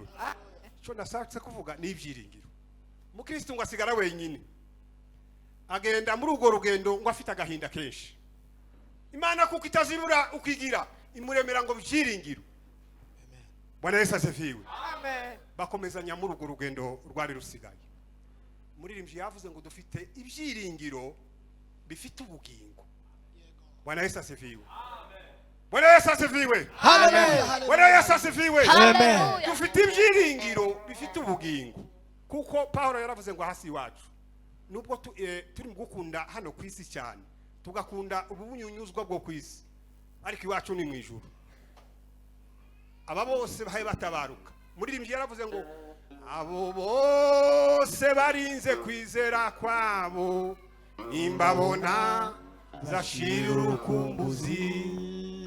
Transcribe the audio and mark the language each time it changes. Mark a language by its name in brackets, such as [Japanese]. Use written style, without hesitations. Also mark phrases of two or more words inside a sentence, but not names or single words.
[Kinyarwanda] Cyo nashatse kuvuga ni ibyiringiro. Mukristo ngo asigara wenyine, agenda muri urwo rugendo ngo afite agahinda kenshi. Imana kuko itazibura ukigira imuremera ngo byiringiro. [Swahili] Bwana Yesu asifiwe. [Kinyarwanda] Amen. Bakomezanya muri urwo rugendo rwari rusigaye. Muririmbyi yavuze ngo dufite ibyiringiro bifite ubugingo. [Swahili] Bwana Yesu asifiwe. Bwana Yesu asifiwe. [Kinyarwanda] Haleluya. [Swahili] Bwana Yesu asifiwe. [Kinyarwanda] Haleluya. Dufite ibyiringiro bifite ubugingo. Kuko Paulo yaravuze ngo hasi iwacu nubwo turi mu gukunda hano ku isi cyane, tugakunda ubunyunyuzwa bwo ku isi, ariko iwacu ni mu ijuru. Aba bose bahaye batabaruka. Muririmbyi yaravuze ngo abo bose barinze kwizera kwabo imbabona zashira urukumbuzi.